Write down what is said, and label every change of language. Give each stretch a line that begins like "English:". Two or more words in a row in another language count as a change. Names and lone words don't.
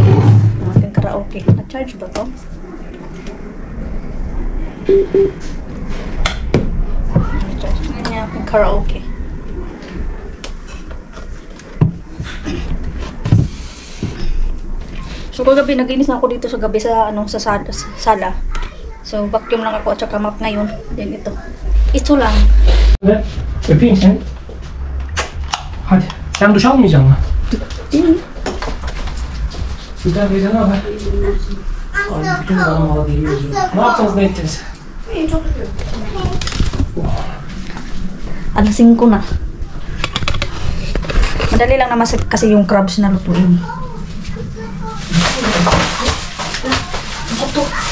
Filipino: Ang aking karaoke. Na-charge ba to? Na-charge. Yan yung aking karaoke. So kagabi naginis na ako dito sa gabi sa sala. So vacuum lang ako at saka map ngayon. Yan ito. Ito lang.
Turkish: 네, öpeyim seni. Hadi. Sen duş almayacaksın mı? Güzel bir ne haber? Ay, bütün adamlar geliyor. Ne yaptınız, ne ettiniz?
Filipino: Alas 5 na. Madali lang naman kasi yung crabs na lutuin. Ito.